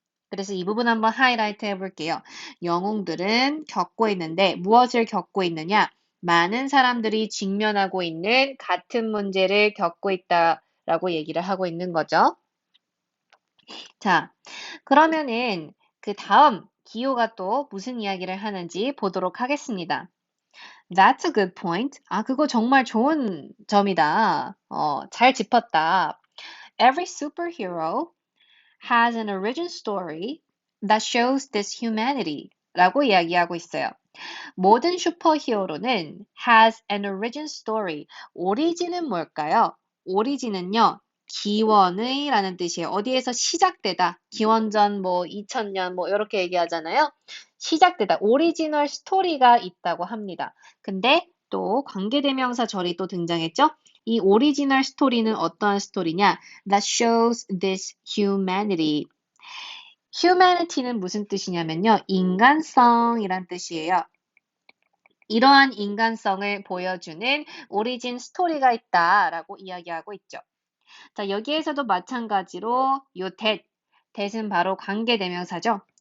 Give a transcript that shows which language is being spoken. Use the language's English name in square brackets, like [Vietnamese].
[Korean] 그래서 이 부분 한번 하이라이트 해볼게요. 영웅들은 겪고 있는데 무엇을 겪고 있느냐? 많은 사람들이 직면하고 있는 같은 문제를 겪고 있다. 라고 얘기를 하고 있는 거죠. 자, 그러면은 그 다음 기호가 또 무슨 이야기를 하는지 보도록 하겠습니다. [English] That's a good point. [Korean] 아, 그거 정말 좋은 점이다. 잘 짚었다. [English] Every superhero has an origin story that shows this humanity [Korean] 라고 이야기하고 있어요. 모든 슈퍼히어로는 [English] has an origin story. [Korean] 오리진은 뭘까요? 오리진은요, 기원의 라는 뜻이에요. 어디에서 시작되다. 기원전 뭐 2000년 뭐 이렇게 얘기하잖아요. 시작되다. 오리지널 스토리가 있다고 합니다. 근데 또 관계대명사 절이 또 등장했죠? 이 오리지널 스토리는 어떠한 스토리냐? [English] That shows this humanity. [Korean] humanity는 무슨 뜻이냐면요. 인간성이란 뜻이에요. 이러한 인간성을 보여주는 오리진 스토리가 있다라고 이야기하고 있죠. 자, 여기에서도 마찬가지로 요 that은 바로 관계대명사죠.